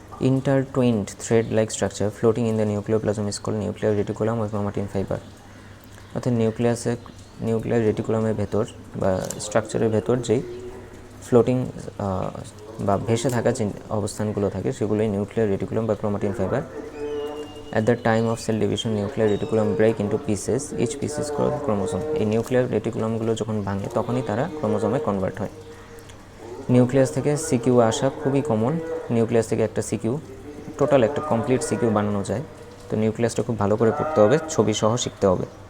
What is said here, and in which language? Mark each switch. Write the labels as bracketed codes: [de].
[en] Intertwined thread-like structure floating in the nucleoplasm is called nuclear reticulum or chromatin fiber, [bn] অর্থাৎ nuclear রেটিকুলামের ভেতর বা স্ট্রাকচারের ভেতর যেই ফ্লোটিং বা ভেসে থাকা যে অবস্থানগুলো থাকে সেগুলোই নিউক্লিয়ার রেটিকুলাম বা chromatin fibre. [en] At the time of cell division, nuclear reticulum break into pieces, each piece is called chromosome. [bn] এই নিউক্লিয়ার রেটিকুলামগুলো যখন ভাঙে তখনই তারা ক্রোমোজোমে কনভার্ট হয়। নিউক্লিয়াস থেকে সিকিউ আসা খুবই কমন, নিউক্লিয়াস থেকে একটা সিকিউ, টোটাল একটা কমপ্লিট সিকিউ বানানো যায়। তো নিউক্লিয়াসটা খুব ভালো করে পড়তে হবে, ছবি সহ শিখতে হবে।